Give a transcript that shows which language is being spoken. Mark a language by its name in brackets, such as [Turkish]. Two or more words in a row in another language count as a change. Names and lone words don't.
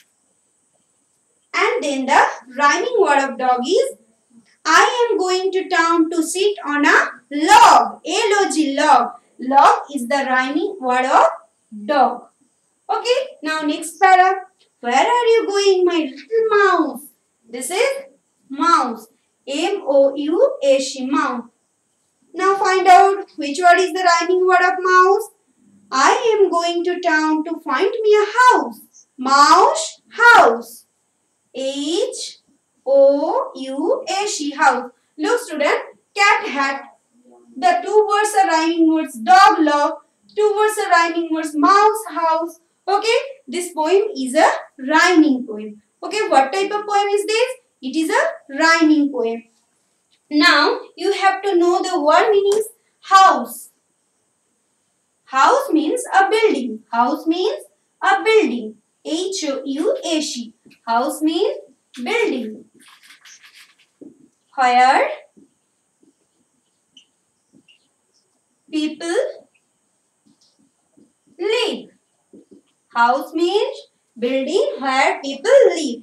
[English] And then the rhyming word of dog is, I am going to town to sit on a log. L-O-G, log. Log is the rhyming word of dog. Okay, now next para. Where are you going, my little mouse? This is mouse. M-O-U-S-E, mouse. Now find out which word is the rhyming word of mouse. I am going to town to find me a house. Mouse, house. H-O-U-S-E, house. Look student, cat, hat. The two words are rhyming words. Dog, log. Two words are rhyming words. Mouse, house. Okay, this poem is a rhyming poem. Okay, what type of poem is this? It is a rhyming poem. Now, you have to know the word meanings. House. House means a building. House means a building. H-O-U-S-E. House means building. Where people live. House means building where people live.